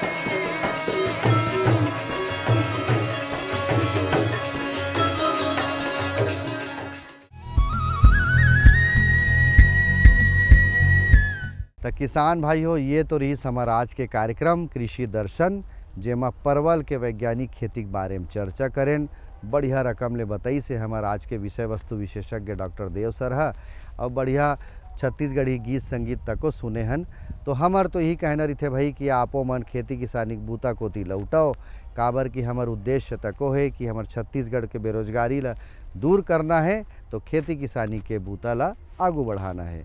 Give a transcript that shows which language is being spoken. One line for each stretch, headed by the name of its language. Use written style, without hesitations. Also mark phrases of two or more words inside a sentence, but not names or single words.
Chhattisgarhi: तो किसान भाई हो, ये तो रही हमारा आज के कार्यक्रम कृषि दर्शन, जेमा परवल के वैज्ञानिक खेती के बारे में चर्चा करें। बढ़िया रकम ले बताई से हमारा आज के विषय वस्तु विशेषज्ञ डॉक्टर देव सर है, और बढ़िया छत्तीसगढ़ी गीत संगीत तको सुने हन। तो हमार तो यही कहना रही थे भाई कि आपो मन खेती किसानी बूता कोती लौटाओ, काबर कि हमार उद्देश्य तको है कि हमार छत्तीसगढ़ के बेरोजगारी ला दूर करना है, तो खेती किसानी के बूता ला आगू बढ़ाना है।